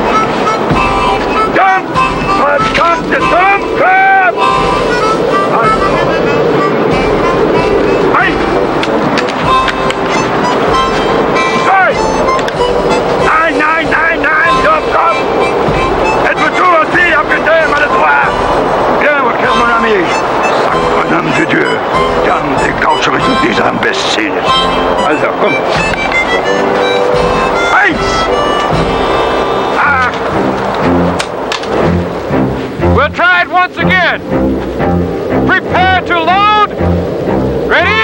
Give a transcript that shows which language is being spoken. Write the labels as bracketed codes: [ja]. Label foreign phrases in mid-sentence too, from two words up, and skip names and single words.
[de] Jump! Verdammte Dummkopf! 1. 2. Nein, nein, nein, nein, Dummkopf! [fr] Êtes-vous tout aussi, capitaine, maladroit? Bien, mon ami. Sacre nom de Dieu. [de] Dann die Coucherie dieser Imbécile. Also, komm. 1. 8. [en] We'll try it once again. Prepare to load. Ready?